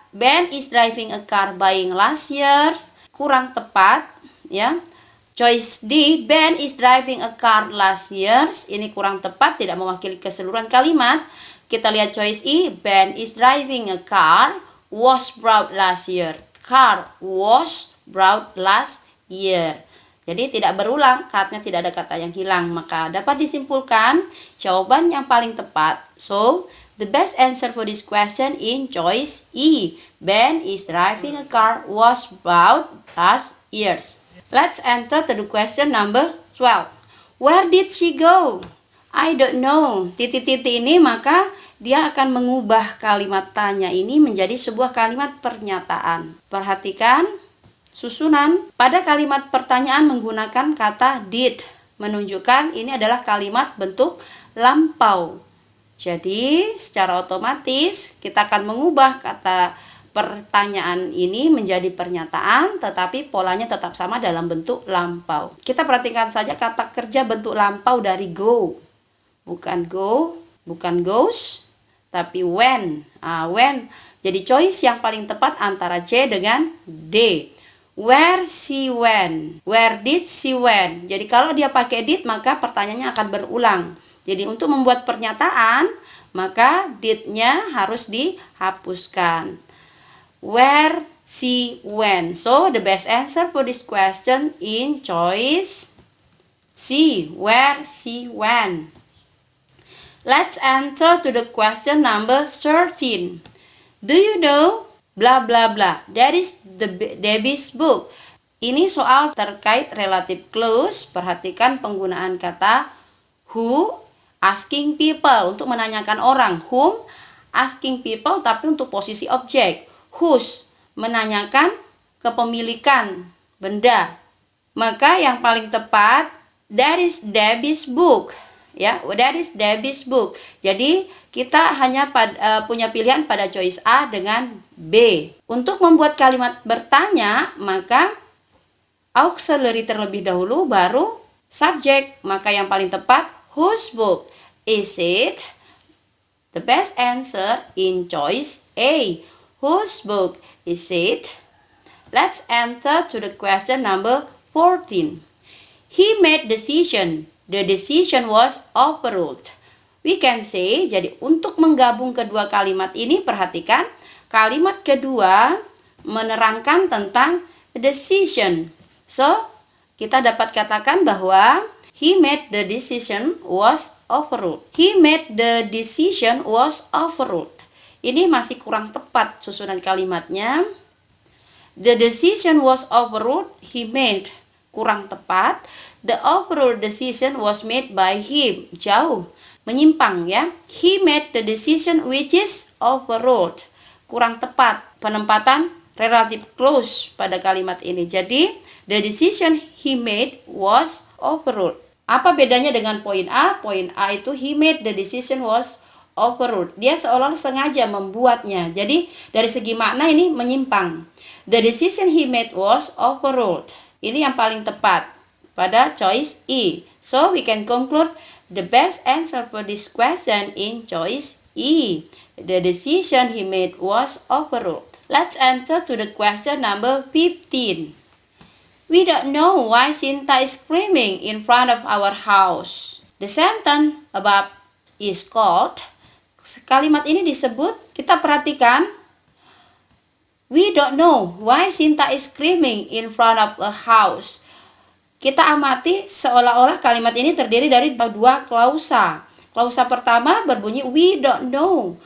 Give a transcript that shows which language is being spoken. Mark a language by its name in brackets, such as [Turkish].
[English] Ben is driving a car buying last year, [Indonesian] kurang tepat ya. [English] Choice D, Ben is driving a car last year, [Indonesian] ini kurang tepat, tidak mewakili keseluruhan kalimat. Kita lihat [English] choice E, Ben is driving a car was bought last year. Car was bought last year. [Indonesian] Jadi tidak berulang, katanya tidak ada kata yang hilang. Maka dapat disimpulkan jawaban yang paling tepat. [English] So, the best answer for this question in choice E. Ben is driving a car was bought last year. Let's enter to the question number 12. Where did she go? I don't know. [Indonesian] Titik-titik ini maka dia akan mengubah kalimat tanya ini menjadi sebuah kalimat pernyataan. Perhatikan susunan. Pada kalimat pertanyaan menggunakan kata did, menunjukkan ini adalah kalimat bentuk lampau. Jadi secara otomatis kita akan mengubah kata pertanyaan ini menjadi pernyataan, tetapi polanya tetap sama dalam bentuk lampau. Kita perhatikan saja kata kerja bentuk lampau dari go. Bukan go, bukan goes, tapi when. When. Jadi choice yang paling tepat antara C dengan D. [English] Where she went. Where did she went. [Indonesian] Jadi kalau dia pakai did, maka pertanyaannya akan berulang. Jadi untuk membuat pernyataan, maka did-nya harus dihapuskan. [English] Where she went. So the best answer for this question in choice C. Where she went. Let's enter to the question number 13. Do you know blah blah blah? That is Debbie's book. [Indonesian] Ini soal terkait relative clause. Perhatikan penggunaan kata who, [English] asking people [Indonesian] untuk menanyakan orang. [English] Whom, asking people [Indonesian] tapi untuk posisi objek. Whose, menanyakan kepemilikan benda. Maka yang paling tepat, [English] that is Debbie's book. Ya, that is Debbie's book. [Indonesian] Jadi kita hanya punya pilihan pada choice A dengan B. Untuk membuat kalimat bertanya, maka auxiliary terlebih dahulu, baru subjek. Maka yang paling tepat, [English] whose book is it? The best answer in choice A. Whose book is it? Let's enter to the question number 14. He made decision. The decision was overruled. We can say, [Indonesian] jadi untuk menggabung kedua kalimat ini, perhatikan kalimat kedua menerangkan tentang decision. [English] So, [Indonesian] kita dapat katakan bahwa [English] he made the decision was overruled. He made the decision was overruled. [Indonesian] Ini masih kurang tepat susunan kalimatnya. [English] The decision was overruled, he made. [Indonesian] Kurang tepat. [English] The overruled decision was made by him. [Indonesian] Jauh. Menyimpang ya. [English] He made the decision which is overruled. [Indonesian] Kurang tepat. Penempatan relative clause pada kalimat ini. [English] Jadi, the decision he made was overruled. [Indonesian] Apa bedanya dengan poin A? Poin A itu [English] he made the decision was overruled. [Indonesian] Dia seolah-olah sengaja membuatnya. Jadi dari segi makna ini menyimpang. [English] The decision he made was overruled. [Indonesian] Ini yang paling tepat pada choice E. [English] So we can conclude the best answer for this question in choice E. The decision he made was overruled. Let's enter to the question number 15. We don't know why Sinta is screaming in front of our house. The sentence above is called. [Indonesian] Kalimat ini disebut, kita perhatikan. [English] We don't know why Sinta is screaming in front of a house. [Indonesian] Kita amati seolah-olah kalimat ini terdiri dari dua klausa. Klausa pertama berbunyi [English] we don't know.